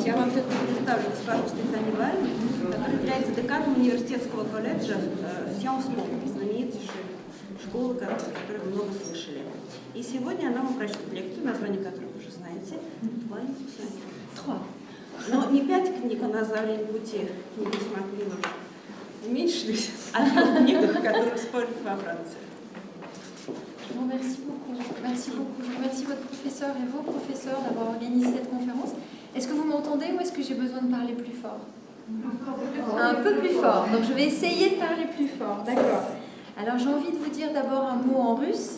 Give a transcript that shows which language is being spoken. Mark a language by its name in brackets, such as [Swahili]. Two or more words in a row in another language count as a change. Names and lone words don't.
[Russian] Я вам все-таки представлю госпожу Стефани Валь, которая является деканом университетского колледжа в Sciences Po, знаменитейшей школы, о которой вы много слышали. И сегодня она вам прочтет лекцию, название которой вы уже знаете. Но не 5 книг у нас за время пути, книги с Макмиллом уменьшились, а 3 книгах, которые спорят во Франции. [French] Je vous remercie beaucoup. Merci beaucoup. Je remercie votre professeur et vos professeurs d'avoir organisé cette conférence. Est-ce que vous m'entendez ou est-ce que j'ai besoin de parler plus fort? Un peu plus fort. Donc je vais essayer de parler plus fort. D'accord. Alors j'ai envie de vous dire d'abord un mot en russe.